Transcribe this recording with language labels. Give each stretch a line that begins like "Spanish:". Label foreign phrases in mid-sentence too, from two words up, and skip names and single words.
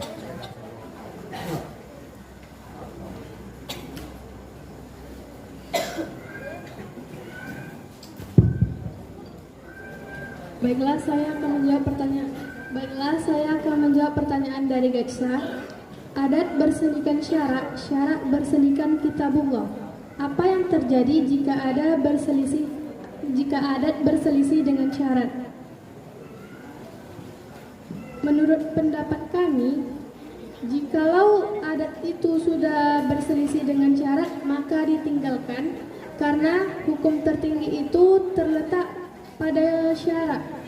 Indonesian: Baiklah, saya akan menjawab pertanyaan dari Geksa. Adat bersendikan syarak, syarak bersendikan kitabullah. Apa yang terjadi jika adat berselisih dengan syarat? Menurut pendapat kami, jikalau adat itu sudah berselisih dengan syarat, maka ditinggalkan karena hukum tertinggi itu terletak pada syarat.